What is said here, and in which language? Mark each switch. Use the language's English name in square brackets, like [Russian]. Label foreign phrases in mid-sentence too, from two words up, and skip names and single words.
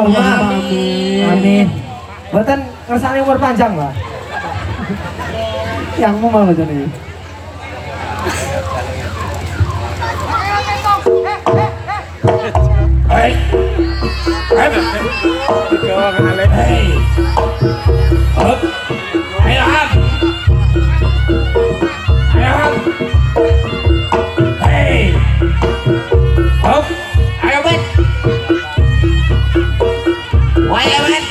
[Javanese] Amin. Amin. Mboten ngersane umur panjang, Mbak. Yangmu mau jane. Hey. Hey. Digawa kenale. Hey. Up. Ayo up. Ayo up. Hey. Up. Ayo bet. [English] Why